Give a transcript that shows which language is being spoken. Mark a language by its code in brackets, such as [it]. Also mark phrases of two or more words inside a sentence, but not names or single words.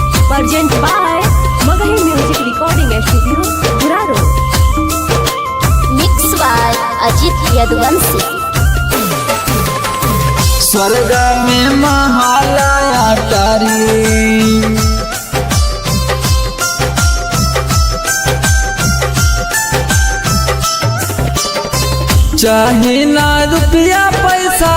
[en] Present by Magahi Music Recording Studio, Guraro. Mixed by Ajit Yadvansi. [mag] स्वर्ग में महालया तारी चाहे ना रुपया पैसा